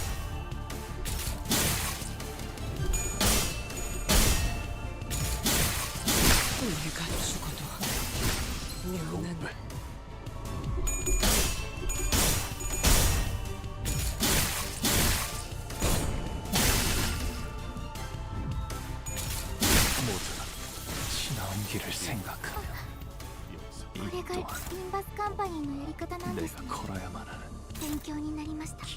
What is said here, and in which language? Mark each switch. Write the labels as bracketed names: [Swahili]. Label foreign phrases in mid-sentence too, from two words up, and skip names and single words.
[Korean] 내가 죽어도 너는 모두가 지나온 길을 생각하며 이 [Japanese] これが [Korean] 또한 [Japanese] リンバスカンパニーのやり方なんです [Korean] 내가 [Japanese] ね。 [Korean] 걸어야만 하는 [Japanese] 勉強になりました。